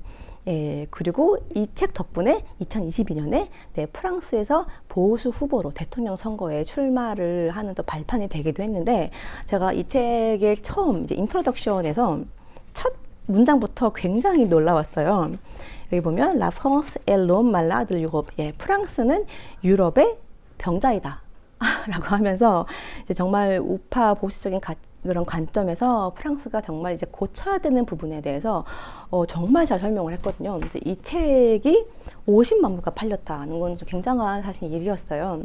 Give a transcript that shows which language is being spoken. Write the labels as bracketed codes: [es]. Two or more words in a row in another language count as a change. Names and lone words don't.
[ko] 예, 그리고 이 책 덕분에 2022년에 프랑스에서 보수 후보로 대통령 선거에 출마를 하는 또 발판이 되기도 했는데, 제가 이 책의 처음 이제 인트로덕션에서 첫 문장부터 굉장히 놀라웠어요. 여기 보면 [fr] La France est l'homme malade de l'Europe. [ko] 예, 프랑스는 유럽의 병자이다. 라고 하면서 이제 정말 우파 보수적인 그런 관점에서 프랑스가 정말 이제 고쳐야 되는 부분에 대해서 정말 잘 설명을 했거든요. 그래서 이 책이 50만 부가 팔렸다는 건 좀 굉장한 사실 일이었어요.